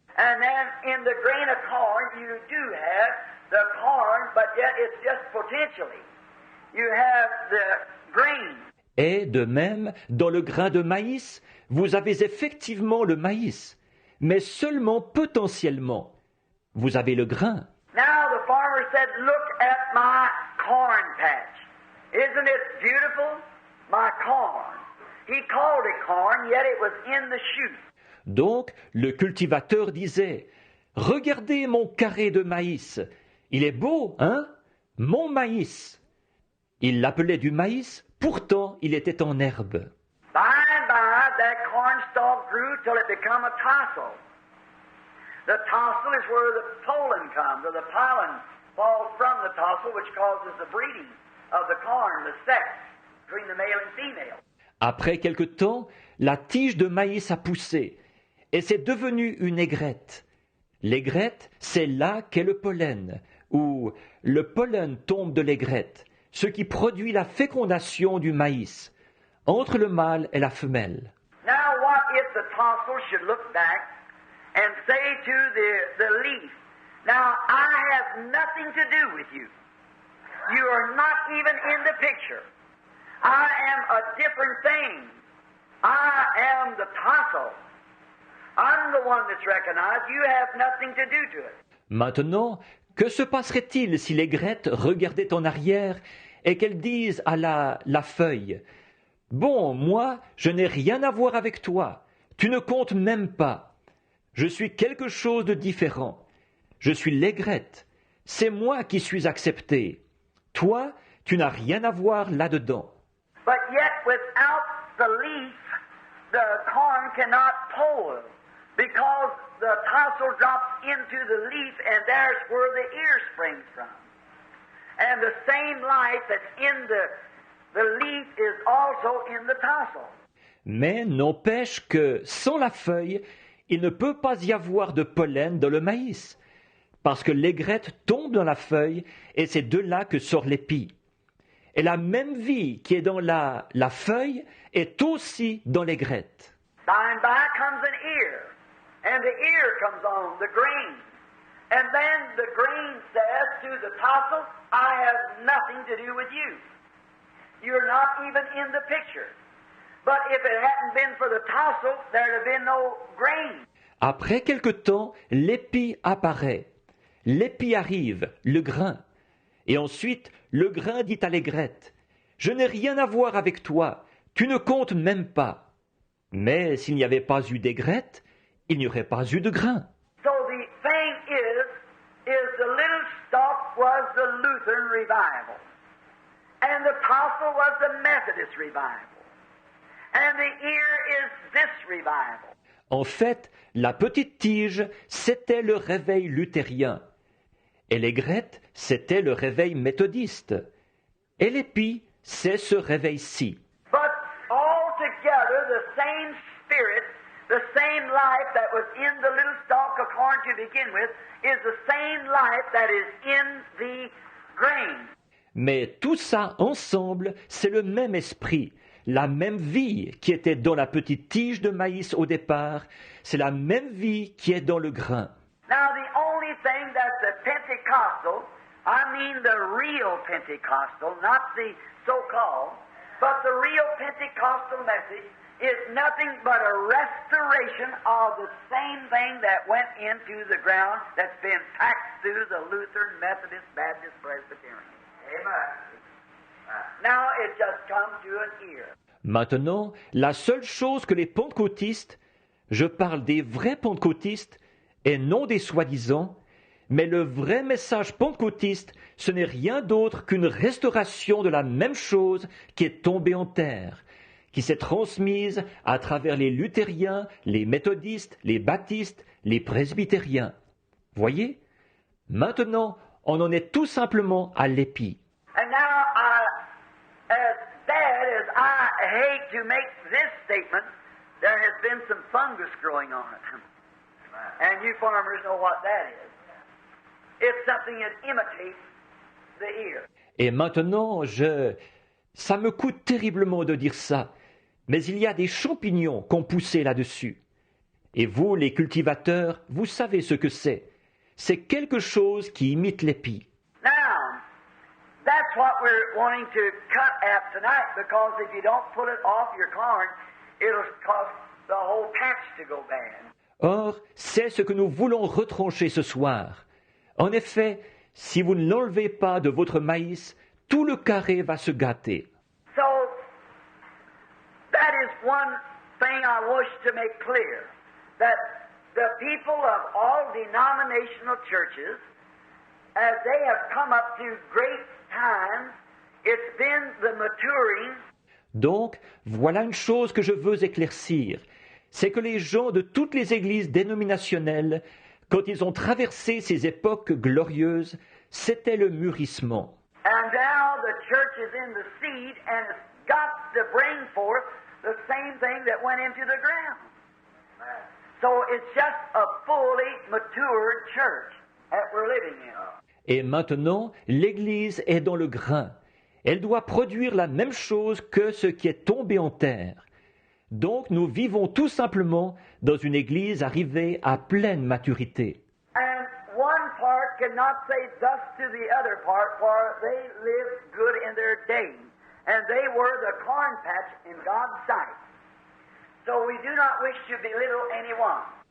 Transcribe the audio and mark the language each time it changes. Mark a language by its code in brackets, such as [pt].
[en] And then in the grain of corn, you do have the corn, but yet it's just potentially. You have the grain. [fr] Et de même, dans le grain de maïs, vous avez effectivement le maïs, mais seulement potentiellement. Vous avez le grain. [en] Now the farmer said, look at my corn patch. Isn't it beautiful? My corn. He called it corn, yet it was in the shoot. [fr] Donc, le cultivateur disait, « Regardez mon carré de maïs. Il est beau, hein? Mon maïs. » Il l'appelait du maïs, pourtant il était en herbe. [en] By and by, that cornstalk grew till it became a tassel. The tassel is where the pollen comes, or the pollen falls from the tassel, which causes the breeding of the corn, the sex, between the male and female. [fr] Après quelque temps, la tige de maïs a poussé et c'est devenu une aigrette. L'aigrette, c'est là qu'est le pollen, où le pollen tombe de l'aigrette, ce qui produit la fécondation du maïs, entre le mâle et la femelle. [en] Now, what if the tassel should look back and say to the leaf, now I have nothing to do with you. You are not even in the picture. I am a different thing. I am the tassel. I'm the one that's recognized. You have nothing to do to it. [fr] Maintenant, que se passerait-il si l'aigrette regardait en arrière et qu'elle dise à la feuille « Bon, moi, je n'ai rien à voir avec toi. Tu ne comptes même pas. Je suis quelque chose de différent. Je suis l'aigrette. C'est moi qui suis accepté. Toi, tu n'as rien à voir là-dedans. » [en] But yet, without the leaf, the corn cannot pull, because the tassel drops into the leaf, and there's where the ear springs from. And the same life that's in the leaf is also in the tassel. [fr] Mais n'empêche que, sans la feuille, il ne peut pas y avoir de pollen dans le maïs, parce que l'aigrette tombe dans la feuille, et c'est de là que sort l'épi. Et la même vie qui est dans la feuille est aussi dans l'aigrette. [en] By and by comes an ear, and the ear comes on the grain. And then the grain says to the tassel, I have nothing to do with you. You're not even in the picture. But if it hadn't been for the tassel, there'd have been no grain. [fr] Après quelque temps, l'épi apparaît. L'épi arrive, le grain. Et ensuite, le grain dit à l'aigrette, « Je n'ai rien à voir avec toi, tu ne comptes même pas. » Mais s'il n'y avait pas eu d'aigrette, il n'y aurait pas eu de grain. [en] So the thing is the little stalk was the Lutheran revival, and the tassel was the Methodist revival, and the ear is this revival. [fr] En fait, la petite tige, c'était le réveil luthérien. Et l'aigrette, c'était le réveil méthodiste. Et l'épi, c'est ce réveil-ci. [en] But altogether, the same spirit, the same life that was in the little stalk of corn to begin with, is the same life that is in the grain. [fr] Mais tout ça ensemble, c'est le même esprit, la même vie qui était dans la petite tige de maïs au départ, c'est la même vie qui est dans le grain. [en] Now, the only thing that the Pentecostal, I mean the real Pentecostal, not the so-called, but the real Pentecostal message is nothing but a restoration of the same thing that went into the ground that's been packed through the Lutheran, Methodist, Baptist, Presbyterian. Amen. Now it just comes to an ear. [fr] Maintenant, la seule chose que les pentecôtistes, je parle des vrais pentecôtistes et non des soi-disant, mais le vrai message pentecôtiste, ce n'est rien d'autre qu'une restauration de la même chose qui est tombée en terre, qui s'est transmise à travers les luthériens, les méthodistes, les baptistes, les presbytériens. Voyez? Maintenant, on en est tout simplement à l'épi. [en] And now, as bad as I hate to make this statement, there has been some fungus growing on it. And you farmers know what that is. It's something that imitates the ear. [fr] Et maintenant, ça me coûte terriblement de dire ça, mais il y a des champignons qu'on poussait là-dessus. Et vous, les cultivateurs, vous savez ce que c'est. C'est quelque chose qui imite l'épi. [en] Now, that's what we're wanting to cut at tonight, because if you don't pull it off your corn, it'll cause the whole patch to go bad. [fr] Or, c'est ce que nous voulons retrancher ce soir. En effet, si vous ne l'enlevez pas de votre maïs, tout le carré va se gâter. [en] So, that is one thing I wish to make clear, that the people of all denominational churches, as they have come up through great times, it's been the maturing. [fr] Donc, voilà une chose que je veux éclaircir. C'est que les gens de toutes les églises dénominationnelles, quand ils ont traversé ces époques glorieuses, c'était le mûrissement. [en] And now the church is in the seed, and it's got to bring forth the same thing that went into the ground. So it's just a fully matured church that we're living in. [fr] Et maintenant, l'Église est dans le grain. Elle doit produire la même chose que ce qui est tombé en terre. Donc nous vivons tout simplement dans une Église arrivée à pleine maturité. [en] And one part cannot say thus to the other part, for they lived good in their day, and they were the corn patch in God's sight. So we do not wish to belittle anyone.